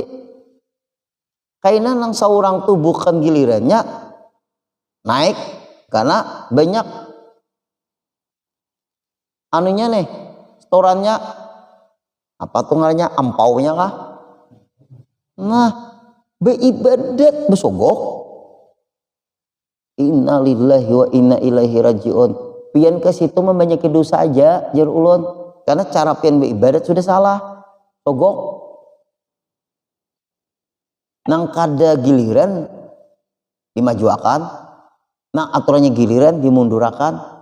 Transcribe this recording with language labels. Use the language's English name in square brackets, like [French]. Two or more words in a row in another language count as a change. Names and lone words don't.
[Banjar] Kainan nang seorang tuh bukan gilirannya naik karena banyak anunya nih, setorannya apa tuh ngarannya, ampaunya kah? Nah, beribadat besogok. [Arabic] إنا لله وإنا إليه راجعون. [Banjar] Pian ke situ membanyaki dosa aja jar ulun. Karena cara pian beribadat sudah salah. Sogok. Nang kada giliran dimajuakan. Nang aturannya giliran dimundurakan.